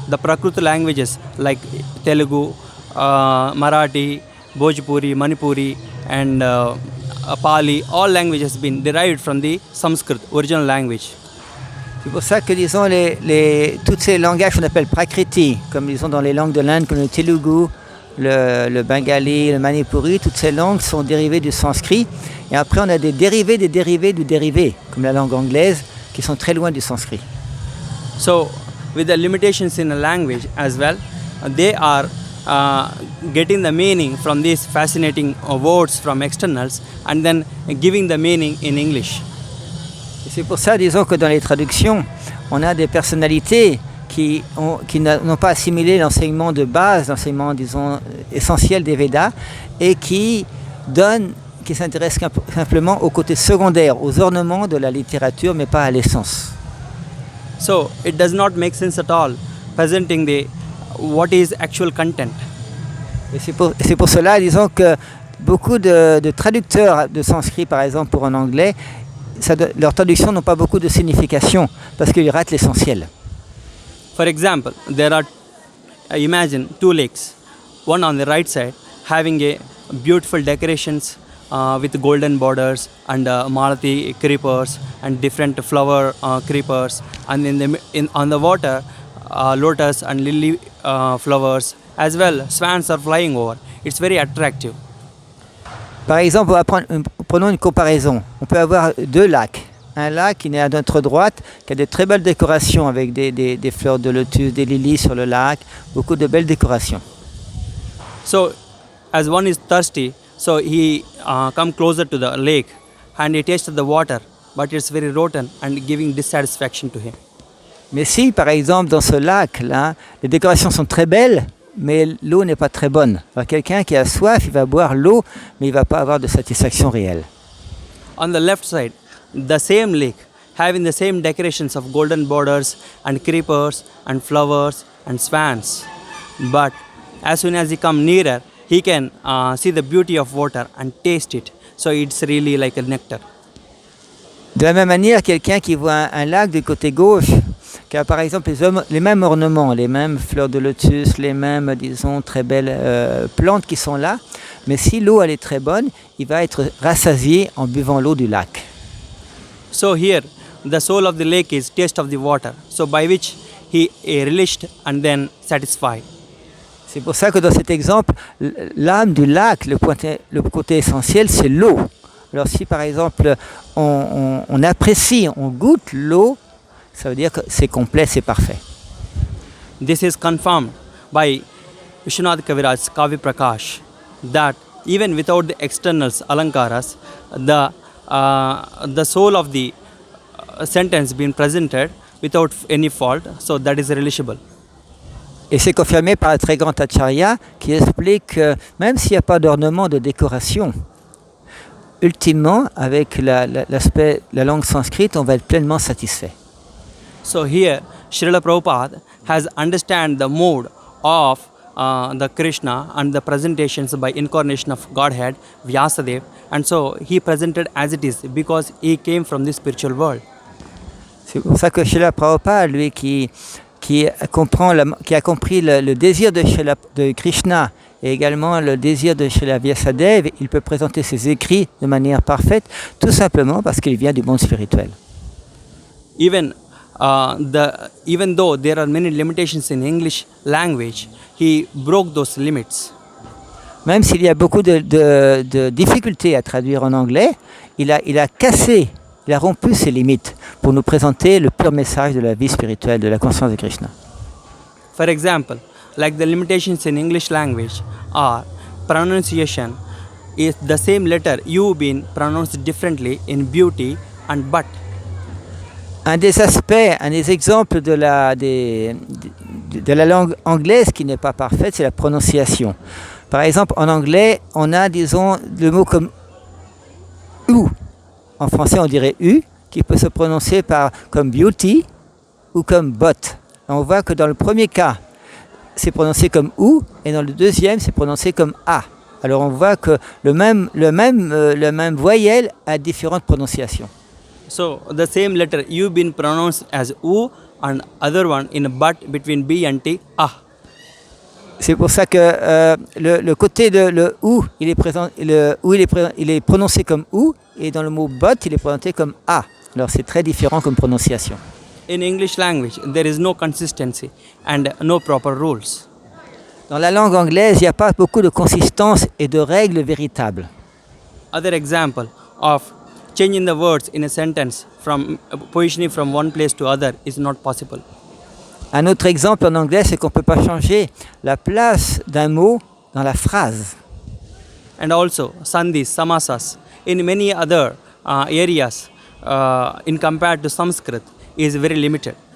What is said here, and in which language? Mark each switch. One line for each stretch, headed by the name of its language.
English: The Prakrit languages like Telugu, Marathi, Bhojpuri, Manipuri, and Pali, all languages have been derived from the Sanskrit, original language.
French: C'est pour ça que, disons, tous ces langages qu'on appelle prakriti, comme disons dans les langues de l'Inde, comme le Telugu, le Bengali, le Manipuri, toutes ces langues sont dérivées du sanskrit. Et après, on a des dérivés du dérivé, comme la langue anglaise, qui sont très loin du sanskrit.
English: So, with the limitations in a language as well, they are getting the meaning from these fascinating words from externals and then giving the meaning in English.
French: Et c'est pour ça, disons, que dans les traductions, on a des personnalités qui n'ont pas assimilé l'enseignement de base, l'enseignement, disons, essentiel des Védas, et qui s'intéressent simplement au côté secondaire, aux ornements de la littérature, mais pas à l'essence.
English: So, it does not make sense at all presenting what is actual content.
French: Et c'est pour cela, disons, que beaucoup de traducteurs de sanskrit, par exemple, pour un anglais, leurs traductions n'ont pas beaucoup de signification, parce qu'ils ratent l'essentiel.
English: For example, imagine two lakes, one on the right side having a beautiful decorations with golden borders and malati creepers and different flower creepers, and on the water lotus and lily flowers as well. Swans are flying over. It's very attractive.
French: Par exemple, prenons une comparaison. On peut avoir deux lacs. Un lac qui est à notre droite, qui a de très belles décorations avec des fleurs de lotus, des lilies sur le lac, beaucoup de belles décorations.
English: So, as one is thirsty, so he come closer to the lake and he tasted the water, but it's very rotten and giving dissatisfaction to him.
French: Mais si, par exemple, dans ce lac-là, les décorations sont très belles, mais l'eau n'est pas très bonne. Alors, quelqu'un qui a soif, il va boire l'eau, mais il ne va pas avoir de satisfaction réelle.
English: On the left side, the same lake having the same decorations of golden borders and creepers and flowers and swans. But as soon as he come nearer, he can see the beauty of water and taste it. So it's really like a nectar.
French: De la même manière, quelqu'un qui voit un lac du côté gauche, qui a par exemple les mêmes ornements, les mêmes fleurs de lotus, les mêmes, disons, très belles plantes qui sont là, mais si l'eau elle est très bonne, il va être rassasié en buvant l'eau du lac.
English: So here, the soul of the lake is taste of the water, so by which he relished and then satisfied.
French: C'est pour ça que dans cet exemple, l'âme du lac, le côté essentiel, c'est l'eau. Alors si par exemple on apprécie, on goûte l'eau, ça veut dire que c'est complet, c'est parfait.
English: This is confirmed by Vishwanath Kaviraj's Kavi Prakash that even without the externals alankaras, the soul of the sentence being presented without any fault, so that is relishable.
French: Et c'est confirmé par un très grand acharya qui explique que même s'il n'y a pas d'ornement, de décoration, ultimement, avec la langue sanscrite, on va être pleinement satisfait.
English: So here, Srila Prabhupada has understand the mode of the Krishna and the presentations by incarnation of Godhead, Vyasadeva, and so he presented as it is because he came from the spiritual world.
French: C'est pour ça que Srila Prabhupada, lui qui a compris le désir de Krishna et également le désir de Srila Vyasadeva, il peut présenter ses écrits de manière parfaite, tout simplement parce qu'il vient du monde spirituel.
English: Even though there are many limitations in English language, he broke those limits.
French: Même s'il y a beaucoup de difficultés à traduire en anglais, il a cassé, il a rompu ses limites pour nous présenter le pur message de la vie spirituelle, de la conscience de Krishna.
English: For example, like the limitations in English language are pronunciation is the same letter U being pronounced differently in beauty and but.
French: Un des aspects, un des exemples de la langue anglaise qui n'est pas parfaite, c'est la prononciation. Par exemple, en anglais, on a, disons, le mot comme ou. En français, on dirait u, qui peut se prononcer comme beauty ou comme but. On voit que dans le premier cas, c'est prononcé comme ou, et dans le deuxième, c'est prononcé comme a. Alors on voit que le même voyelle a différentes prononciations.
English: So the same letter U been pronounced as U and other one in but between B and T, ah.
French: C'est pour ça que le côté de le ou, il est prononcé comme ou, et dans le mot but, il est prononcé comme a. Alors c'est très différent comme prononciation.
English: In English language, there is no consistency and no proper rules.
French: Dans la langue anglaise, il n'y a pas beaucoup de consistance et de règles véritables.
English: Other example of changing the words in a sentence from positioning from one place to other is not possible.
French: Un autre exemple en anglais, c'est qu'on ne peut pas changer la place d'un mot dans la phrase.
English: And also, sandhis, samasas, in many other areas, in compared to Sanskrit, is very limited.